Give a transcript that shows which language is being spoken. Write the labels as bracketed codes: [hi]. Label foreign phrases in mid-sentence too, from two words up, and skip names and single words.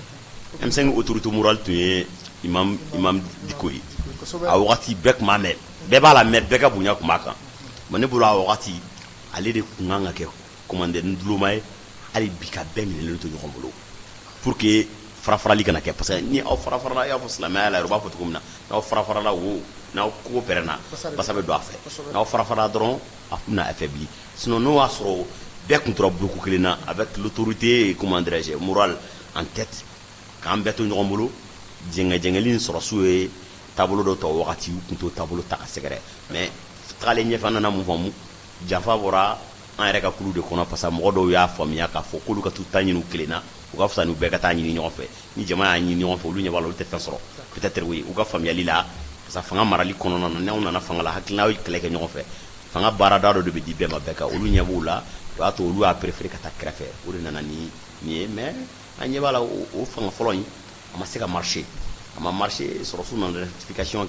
[bm] M5 [fr] autorité morale [bm] tun ye imam Diko ye a wagati bɛɛ tun b'a mɛn bɛɛ b'a la mɛn bɛɛ ka bonya tun b'a kan mais ne bolo a wagati ale de tun kan ka kɛ commandeur duloma ye hali bi ka bɛɛ minɛlen to ɲɔgɔn bolo [fr] pour que [bm] farafarali kana kɛ [fr] parce que [bm] ni aw farafarala i y'a fɔ silamɛya la u b'a fɔ cogo min na n'aw farafarala wo n'aw kogo pɛrɛnna basa bɛ don a fɛ n'aw farafarala dɔrɔn a bɛna affaibli sinon n'o y'a sɔrɔ bɛɛ tun tora bloc kelen na [fr] avec l'autorité comment dirais-je morale en tête [bm] k'an bɛɛ to ɲɔgɔn bolo jɛngɛjɛngɛli in sɔrɔsiw ye taabolo dɔ ta o wagati u tun t'o taabolo ta ka sɛgɛrɛ mais tagalen ɲɛfɛ an nana mun faamu janfa bɔra an yɛrɛ ka kulu de kɔnɔ [fr] parce que [bm] mɔgɔ dɔw y'a faamuya k'a fɔ k'olu ka t'u ta ɲini u kelen na u ka fisa n'u bɛɛ ka taa ɲini ɲɔgɔn fɛ ni jama y'a ɲini ɲɔgɔn fɛ olu ɲɛ b'a la olu tɛ fɛn sɔrɔ [fr] peut-être oui [bm] u ka faamuyali la [fr] parce que [bm] fanga marali kɔnɔna na n'anw nana fanga la hakilinaw ye kɛlɛ kɛ ɲɔgɔn fɛ fanga baarada dɔ de bɛ di bɛɛ ma bɛɛ kan olu ɲɛ b'u la o y'a to olu y'a préféré ka taa kɛrɛfɛ o de nana ni nin ye mais an ɲɛ b'a la o fanga fɔlɔ in a ma se ka marcher a ma marcher sɔrɔsiw nana ratification